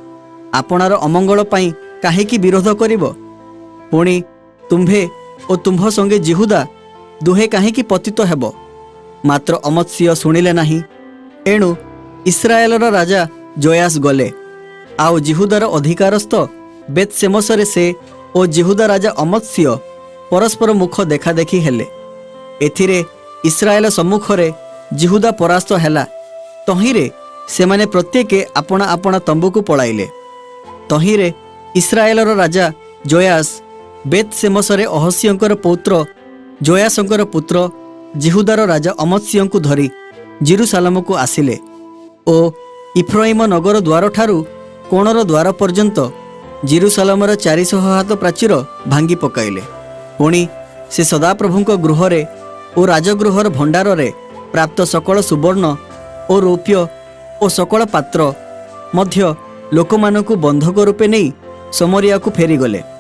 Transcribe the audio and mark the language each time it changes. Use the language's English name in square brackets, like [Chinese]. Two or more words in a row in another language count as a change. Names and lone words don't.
[Odia] ଆପଣାର ଅମଙ୍ଗଳ ପାଇଁ କାହିଁକି ବିରୋଧ କରିବ? ପୁଣି ତୁମ୍ଭେ ଓ ତୁମ୍ଭ ସଙ୍ଗେ ଯିହୁଦା ଦୁହେଁ କାହିଁକି ପତିତ ହେବ? ମାତ୍ର ଅମତ୍ସ୍ୟ ଶୁଣିଲେ ନାହିଁ। ଏଣୁ ଇସ୍ରାଏଲର ରାଜା ଯୋୟାଶ ଗଲେ, ଆଉ ଯିହୁଦାର ଅଧିକାରସ୍ଥ ବେଥଶେମଶରେ ସେ ଓ ଯିହୁଦା ରାଜା ଅମତ୍ସ୍ୟ ପରସ୍ପର ମୁଖ ଦେଖା ଦେଖି ହେଲେ। ଏଥିରେ ଇସ୍ରାଏଲ ସମ୍ମୁଖରେ ଯିହୁଦା ପରାସ୍ତ ହେଲା। ତହିଁରେ ସେମାନେ ପ୍ରତ୍ୟେକେ ଆପଣା ଆପଣା ତମ୍ବୁକୁ ପଳାଇଲେ। ତହିଁରେ ଇସ୍ରାଏଲର ରାଜା ଯୋୟାଶ ବେଥଶେମଶରେ ଅହସିୟଙ୍କର ପୌତ୍ର ଯୋୟାଶଙ୍କର ପୁତ୍ର ଯିହୁଦାର ରାଜା ଅମତ୍ସ୍ୟଙ୍କୁ ଧରି ଯିରୂଶାଲମକୁ ଆସିଲେ ଓ ଇଫ୍ରୟିମ ନଗର ଦ୍ୱାର ଠାରୁ କୋଣର ଦ୍ୱାର ପର୍ଯ୍ୟନ୍ତ ଯିରୂଶାଲମର 400 ହାତ ପ୍ରାଚୀର ଭାଙ୍ଗି ପକାଇଲେ। ପୁଣି ସେ ସଦାପ୍ରଭୁଙ୍କ ଗୃହରେ ଓ ରାଜଗୃହର ଭଣ୍ଡାରେ ପ୍ରାପ୍ତ ସକଳ ସୁବର୍ଣ୍ଣ ଓ ରୌପ୍ୟ ଓ ସକଳ ପାତ୍ର ମଧ୍ୟ ଲୋକମାନଙ୍କୁ ବନ୍ଧକ ରୂପେ ନାହିଁ ଶମରିୟା କୁ ଫେରିଗଲେ।